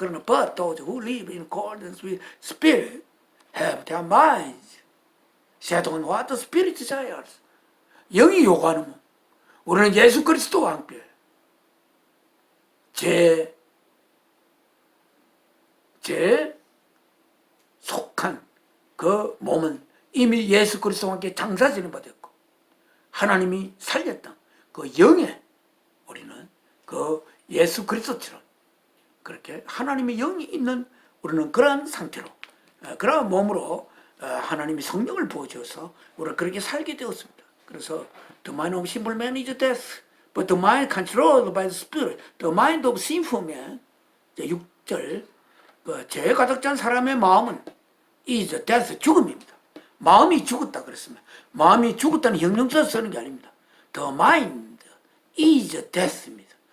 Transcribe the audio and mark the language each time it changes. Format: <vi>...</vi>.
<en>그러나 but those who live in accordance with spirit have their minds set on what the spirit desires.</en> <ko>영이 요구하는 뭐? 우리는 예수 그리스도와 함께 제 속한 그 몸은 이미 예수 그리스도와 함께 장사지는 바 되었고 하나님이 살렸던 그 영에 우리는 그 예수 그리스도처럼 그렇게 하나님의 영이 있는 우리는 그러한 상태로, 그러한 몸으로 하나님이 성령을 부어주어서 우리가 그렇게 살게 되었습니다.</ko> <en>그래서 the mind of sinful man is death, but the mind controlled by the spirit, the mind of sinful man,</en> <ko>6절, 죄 가득 찬 사람의 마음은</ko> <en>is death,</en> <ko>죽음입니다. 마음이 죽었다 그랬습니다. 마음이 죽었다는 형용사 쓰는 게 아닙니다.</ko> <en>The mind is death입니다.</en>